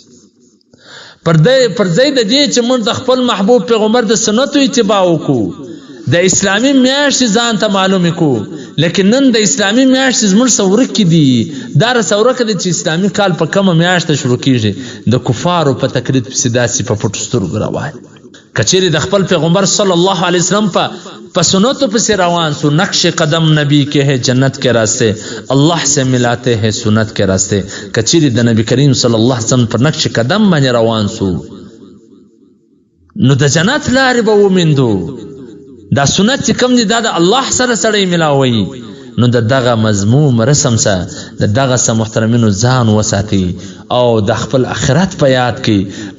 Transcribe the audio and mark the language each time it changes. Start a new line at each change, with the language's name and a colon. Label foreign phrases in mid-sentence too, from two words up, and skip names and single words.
Pashto: پر ځای د دې چې موږ د خپل محبوب پیغمبر د سنتو اتباع وکړو، د اسلامي میاشتې ځان ته معلومې کړو، لیکن نن د اسلامي میاشتې زموږ څه ورکې دي. دا راسه ورکه ده چې اسلامي کال په کومه میاشته شروع کیږي، د کفارو په تقلید پسې داسې په پټو سترګو روان. که چیرې د خپل پیغمبر صلی الله علیه وسلم په سنتو پسې روان سو،
Urdu: نقش قدم نبی کے ہے جنت کے راستے، اللہ سے ملاتے ہیں سنت کے راستے.
Pashto: که چیرې د نبی کریم
Arabic: صلی الله علیه وسلم
Pashto: پر نقش قدم باندې روان سو نو د جنت لارې به وموندو. دا سنت چې کوم دي دا د الله سره سړی ملاوي، نو د دغه مضموم رسم سره د دغه څه محترمینو ځان وساتي او د خپل آخرت په یاد کې.